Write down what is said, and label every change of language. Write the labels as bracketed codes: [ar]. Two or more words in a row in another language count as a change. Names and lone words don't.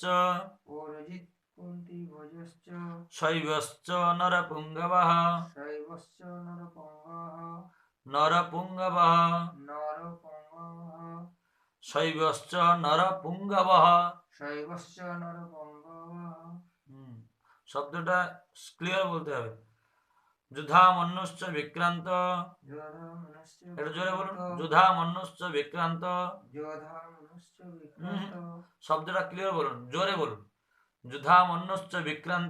[sa] পৌরজিৎ কুন্তিভোজশ্চ শৈবশ্চ নরপুঙ্গবः শৈবশ্চ নরপঙ্গः নরপুঙ্গবः নরপঙ্গः শৈবশ্চ নরপুঙ্গবः শৈবশ্চ নরপঙ্গः [bn] শব্দটা ক্লিয়ার বলতে হবে [sa] যুধা মন্যুশ্চ বিক্রান্ত যোধামনশ্চ [bn] এটা জোরে বলুন [sa] যুধা মন্যুশ্চ বিক্রান্ত যোধামনশ্চ বিক্রান্ত [bn] শব্দটা ক্লিয়ার বলুন জোরে বলুন [sa] যুধা মন্যুশ্চ বিক্রান্ত